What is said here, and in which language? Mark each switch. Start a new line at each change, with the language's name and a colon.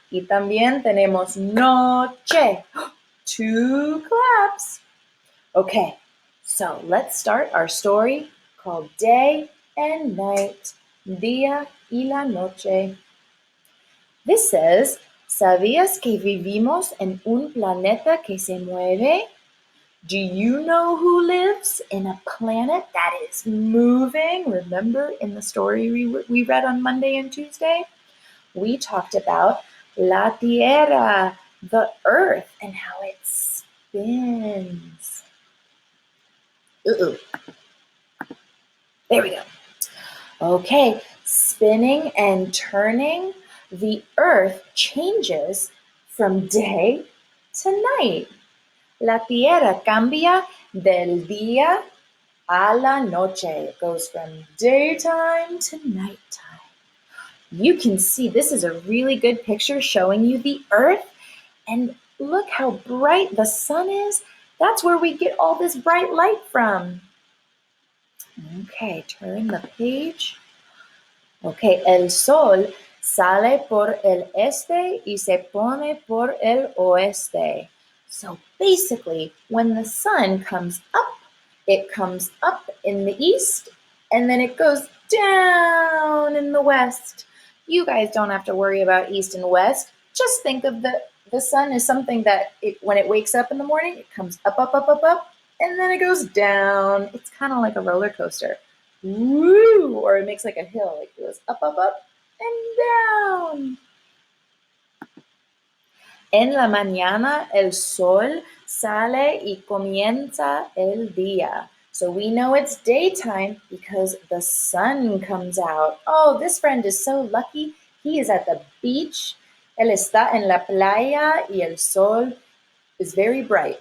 Spanish: Y también tenemos noche, 2 claps.
English: Okay, so let's start our story called Day and Night,
Spanish: Día y la Noche.
English: This says,
Spanish: ¿sabías que vivimos en un planeta que se mueve?
English: Do you know who lives in a planet that is moving? Remember in the story we read on Monday and Tuesday? We talked about la tierra, the earth, and how it spins. There we go. Okay, spinning and turning, the earth changes from day to night.
Spanish: La tierra cambia del día a la noche.
English: It goes from daytime to nighttime. You can see this is a really good picture showing you the earth. And look how bright the sun is. That's where we get all this bright light from. Okay, turn the page.
Spanish: Okay, el sol sale por el este y se pone por el oeste.
English: So basically, when the sun comes up, it comes up in the east and then it goes down in the west. You guys don't have to worry about east and west. Just think of the sun as something that when it wakes up in the morning, it comes up, up, up, up, up, and then it goes down. It's kind of like a roller coaster. Woo! Or it makes like a hill, like it goes up, up, up, and down.
Spanish: En la mañana el sol sale y comienza el día.
English: So we know it's daytime because the sun comes out. Oh, this friend is so lucky. He is at the beach.
Spanish: Él está en la playa y el sol
English: is very bright.